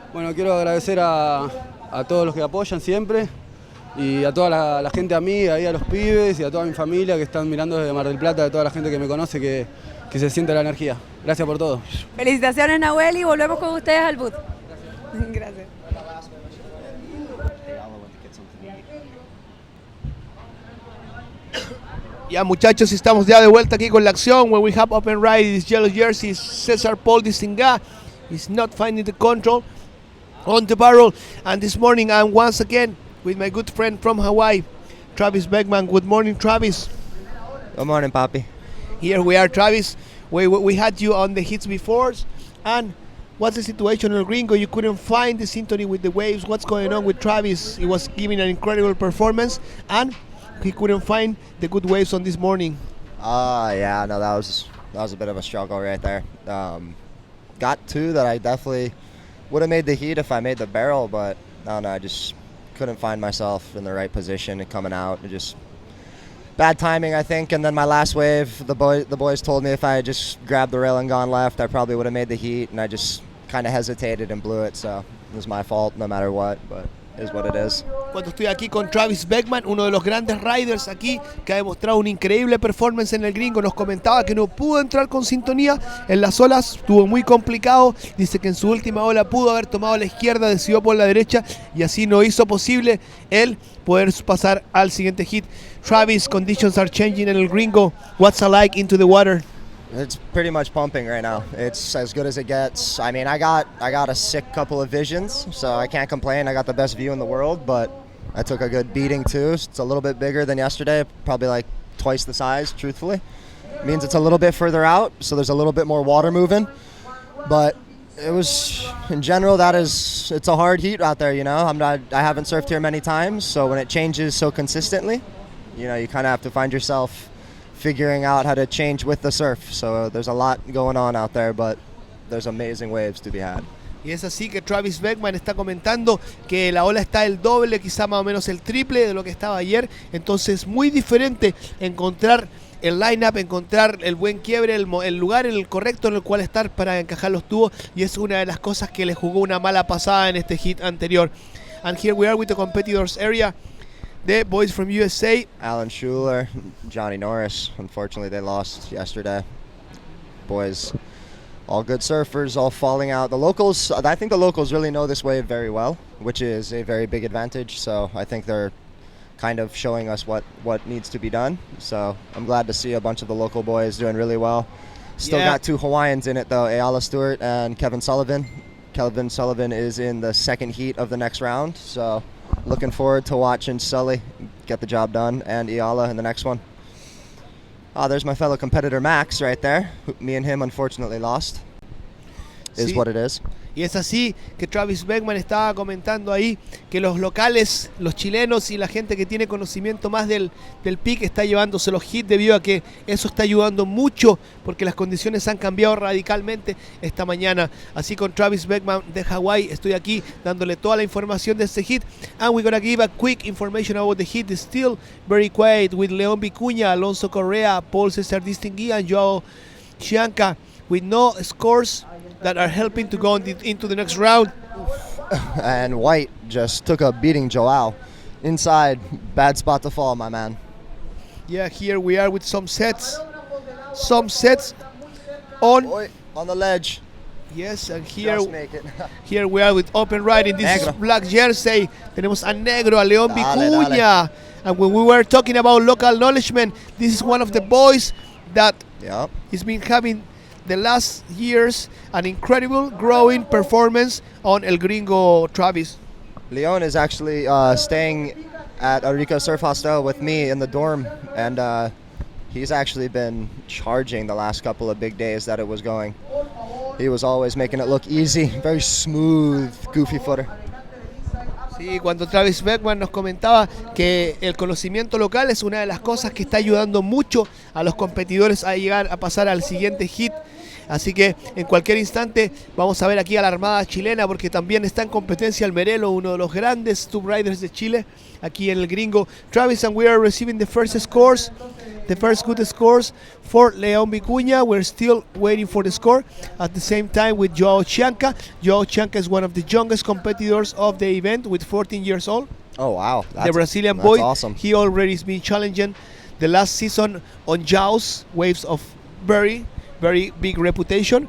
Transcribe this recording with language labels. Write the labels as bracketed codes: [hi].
[es] Bueno, quiero agradecer a todos los que apoyan siempre y a toda la gente amiga, ahí a los pibes y a toda mi familia que están mirando desde Mar del Plata, a toda la gente que me conoce que se siente la energía. Gracias por todo. Felicitaciones, Nahuel, y volvemos con ustedes al boot. Gracias. Ya muchachos, estamos ya de vuelta aquí con la acción. [en] When we have open ride, this yellow jersey, Cesar Paul Distinga is not finding the control on the barrel. And this morning I'm once again with my good friend from Hawaii, Travis Beckman. Good morning, Travis. Good morning, Papi. Here we are, Travis. We had you on the hits before. And what's the situation in El Gringo? You couldn't find the synchrony with the waves. What's going on with Travis? He was giving an incredible performance and he couldn't find the good waves on this morning. Yeah, no, that was a bit of a struggle right there. Got two that I definitely would have made the heat if I made the barrel, but I just couldn't find myself in the right position and coming out. It just bad timing, I think. And then my last wave, the boys told me if I had just grabbed the rail and gone left, I probably would have made the heat, and I just kind of hesitated and blew it. So it was my fault no matter what, but is what it is. [es] Cuando estoy aquí con Travis Beckman, uno de los grandes riders aquí, que ha demostrado una increíble performance en el Gringo, nos comentaba que no pudo entrar con sintonía en las olas, estuvo muy complicado, dice que en su última ola pudo haber tomado la izquierda, decidió por la derecha y así no hizo posible él poder pasar al siguiente hit. [en] Travis, conditions are changing in el Gringo, what's like into the water? It's pretty much pumping right now. It's as good as it gets. I mean, I got a sick couple of visions, so I can't complain. I got the best view in the world, but I took a good beating too. It's a little bit bigger than yesterday, probably like twice the size, truthfully. It means it's a little bit further out, so there's a little bit more water moving. But it was, in general, it's a hard heat out there, I haven't surfed here many times, so when it changes so consistently, you kind of have to find yourself figuring out how to change with the surf. So there's a lot going on out there, but there's amazing waves to be had. [es] Y es así que Travis Beckman está comentando que la ola está el doble, quizá más o menos el triple de lo que estaba ayer. Entonces muy diferente encontrar el line-up, encontrar el buen quiebre, el lugar en el correcto en el cual estar para encajar los tubos. Y es una de las cosas que le jugó una mala pasada en este hit anterior. [en] And here we are with the competitors area. The boys from USA. Alan Schuler, Johnny Norris. Unfortunately, they lost yesterday. Boys, all good surfers, all falling out. The locals, I think the locals really know this wave very well, which is a very big advantage. So I think they're kind of showing us what needs to be done. So I'm glad to see a bunch of the local boys doing really well. Still got two Hawaiians in it though, Ayala Stewart and Kevin Sullivan. Kevin Sullivan is in the second heat of the next round. So looking forward to watching Sully get the job done and Ayala in the next one. There's my fellow competitor Max right there. Me and him unfortunately lost. Is what it is. [es] Y es así que Travis Beckman estaba comentando ahí que los locales, los chilenos y la gente que tiene conocimiento más del pick está llevándose los hits debido a que eso está ayudando mucho porque las condiciones han cambiado radicalmente esta mañana. Así con Travis Beckman de Hawaii estoy aquí dándole toda la información de este hit. [en] And we're gonna give a quick information about the hit. It's still very quiet with León Vicuña, Alonso Correa, Paul César Distinguí and Joao Chianca with no scores that are helping to go into the next round. And White just took a beating Joao. Inside, bad spot to fall, my man. Yeah, here we are with some sets. Some sets on. Boy, on the ledge. Yes, and here, Just make it. here we are with open riding. This is [es] Negro. [en] black jersey. [es] Tenemos a Negro, a León Dale, Vicuña. [en] And when we were talking about local acknowledgement, this is one of the boys that Yep. has been having the last years an incredible growing performance on El Gringo Travis. Leon is actually staying at Arica Surf Hostel with me in the dorm, and he's actually been charging the last couple of big days that it was going. He was always making it look easy, very smooth, goofy footer. [es] Sí, cuando Travis Beckman nos comentaba que el conocimiento local es una de las cosas que está ayudando mucho a los competidores a llegar a pasar al siguiente hit. Así que en cualquier instante vamos a ver aquí a la Armada chilena porque también está en competencia el Merelo, uno de los grandes tube riders de Chile, aquí en el Gringo Travis, [en] and we are receiving the first scores, the first good scores for León Vicuña. We're still waiting for the score. At the same time with Joao Chianca. Joao Chianca is one of the youngest competitors of the event with 14 years old. Oh wow, The Brazilian that's boy, awesome. he already has been challenging the last season on Jaws, waves of very big reputation.